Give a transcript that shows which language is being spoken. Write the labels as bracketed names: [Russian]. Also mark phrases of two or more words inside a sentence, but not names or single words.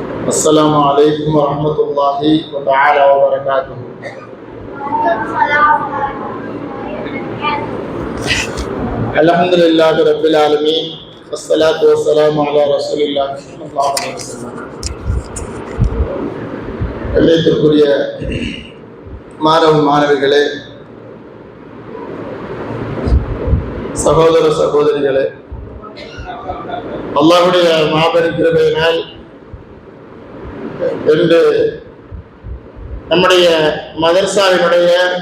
[Arabic] السلام عليكم ورحمة الله تعالى وبركاته. الحمد لله رب العالمين والصلاة والسلام على رسول الله صلى الله عليه وسلم. [Tamil] எல்லைத்திற்குரிய மாணவ மாணவிகளே, சகோதர சகோதரிகளே, அல்லாஹ்வுடைய மாபெரும் கிருபையினால் என்று நம்முடைய மதர்சாவினுடைய